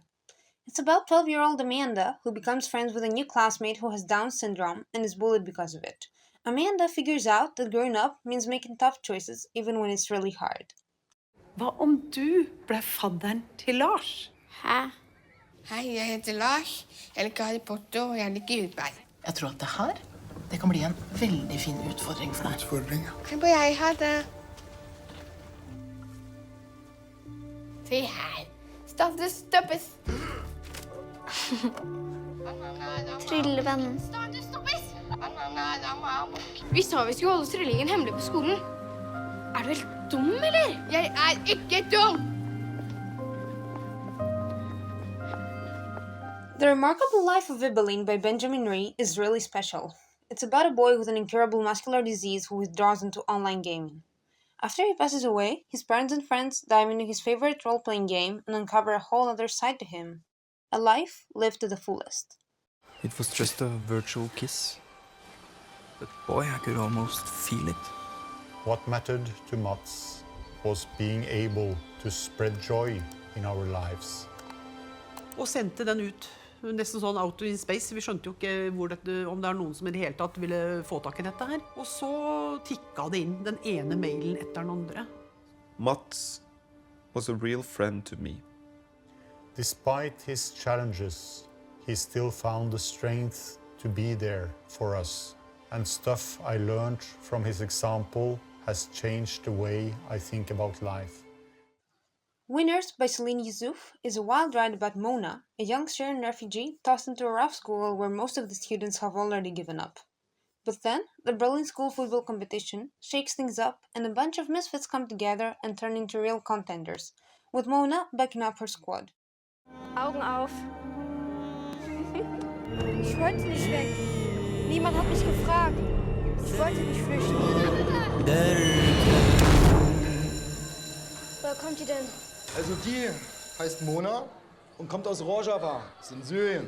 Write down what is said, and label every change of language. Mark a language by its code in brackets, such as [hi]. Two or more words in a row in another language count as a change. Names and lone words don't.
[en] It's about 12-year-old Amanda, who becomes friends with a new classmate who has Down syndrome and is bullied because of it. Amanda figures out that growing up means making tough choices even when it's really hard. [no] Hva om du ble fadderen til Lars? Hæ? Hei, jeg heter Lars. Jeg liker Harry Potter, og jeg liker jordbær. Jeg tror at det kan bli en veldig fin utfordring for deg. Utfordring, ja. Kan bare jeg ha det? Se her. Startet stoppes. Tryllevenn. Startet stoppes. Vi sa vi skulle holde trillingen hemmelig på skolen. Er du helt dum, eller? Jeg er ikke dum! [en] The Remarkable Life of Evelyn by Benjamin Rees is really special. It's about a boy with an incurable muscular disease who withdraws into online gaming. After he passes away, his parents and friends dive into his favorite role-playing game and uncover a whole other side to him. A life lived to the fullest. It was just a virtual kiss. But boy, I could almost feel it. What mattered to Mats was being able to spread joy in our lives. [no] Og sendte den ut, nesten sånn [en] out in space. [no] Vi skjønte jo ikke om det noen som i det hele tatt ville få tak i dette her. Og så tikket det inn den ene mailen etter den andre. [en] Mats was a real friend to me. Despite his challenges, he still found the strength to be there for us. And stuff I learned from his example has changed the way I think about life. Winners by Solin Youssef is a wild ride about Mona, a young Syrian refugee tossed into a rough school where most of the students have already given up. But then, the Berlin school football competition shakes things up and a bunch of misfits come together and turn into real contenders, with Mona backing up her squad. [de] Augen auf. Ich wollte nicht weg. Niemand hat mich gefragt. Ich wollte nicht flüchten. Woher kommt ihr denn? Also die heißt Mona und kommt aus Rojava, ist in Syrien.